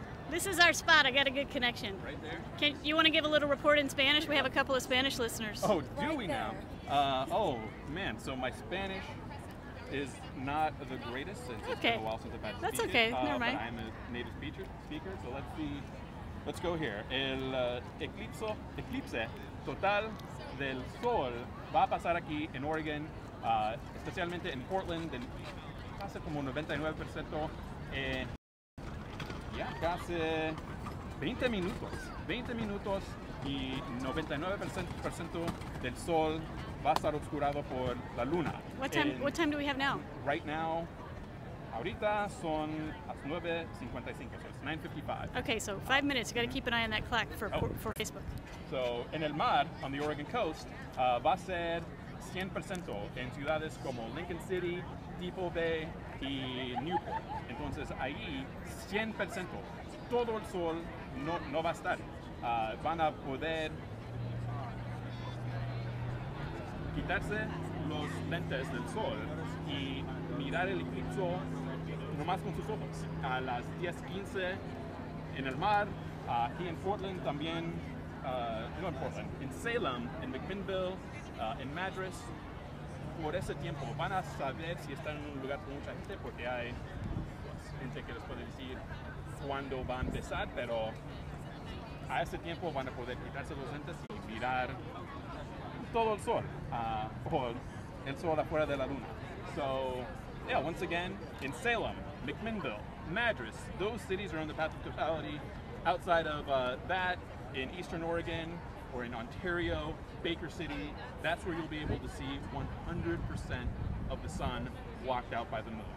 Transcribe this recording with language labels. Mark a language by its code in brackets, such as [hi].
[en] This is our spot. I got a good connection. Right there. You want to give a little report in Spanish? We have a couple of Spanish listeners. Oh, do we now? Oh, man. So my Spanish is not the greatest since it's been a while since I've had to That's speak okay. it. Never mind. But I'm a native speaker, so let's see. Let's go here. [es] El eclipse total del sol va a pasar aquí en Oregon, especialmente en Portland, hace como 99% en casi 20 minutos y 99% del sol va a estar obscurado por la luna. [en] What time do we have now? Right now, [es] ahorita son las 9:55, [en] so it's 9:55. Okay, so 5 minutes. You got to keep an eye on that clock for Facebook. [es] So, en el mar, [en] on the Oregon coast, [es] va a ser 100% en ciudades como Lincoln City, Depot Bay y Newport. Entonces, ahí 100%, todo el sol no va a estar. van a poder quitarse los lentes del sol y mirar el eclipse nomás con sus ojos a las 10:15 en el mar. Aquí en Portland también, no en Portland, en Salem, en McMinnville, en Madras. Por ese tiempo van a saber si están en un lugar con mucha gente, porque hay gente que les puede decir cuándo va a empezar, pero a ese tiempo van a poder quitarse los lentes y mirar todo el sol, o el sol afuera de la luna. [en] So, yeah, once again, in Salem, McMinnville, Madras, those cities are on the path of totality. Outside of that, in Eastern Oregon or in Ontario, Baker City, that's where you'll be able to see 100% of the sun blocked out by the moon.